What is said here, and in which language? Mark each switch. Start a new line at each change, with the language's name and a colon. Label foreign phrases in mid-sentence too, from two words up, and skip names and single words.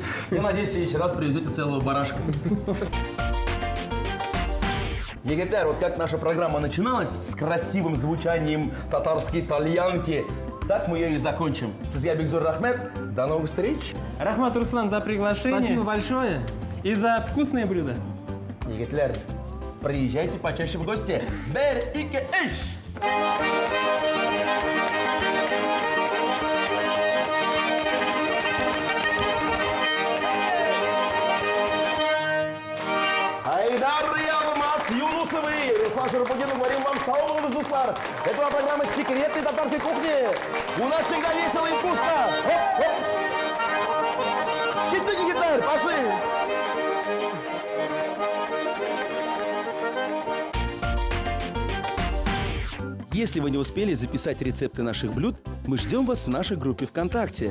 Russian: Я надеюсь, в следующий раз привезете целого барашка. Египет, вот как наша программа начиналась с красивым звучанием татарской тальянки, так мы ее и закончим. Судья Бигзур Рахмет, до новых встреч. Рахмат, Руслан, за приглашение. Спасибо большое. И за вкусные блюда. Египет, приезжайте почаще в гости.
Tatar: Бер ике иш! Айдар Алмаз Юнусовы!
Russian: Руслан Шарапутдинов, говорим вам салам, Руслан. Это была программа «Секретной татарской кухни». У нас всегда весело и вкусно. Гитар, пошли! Если вы не успели записать рецепты наших блюд, мы ждем вас в нашей группе ВКонтакте.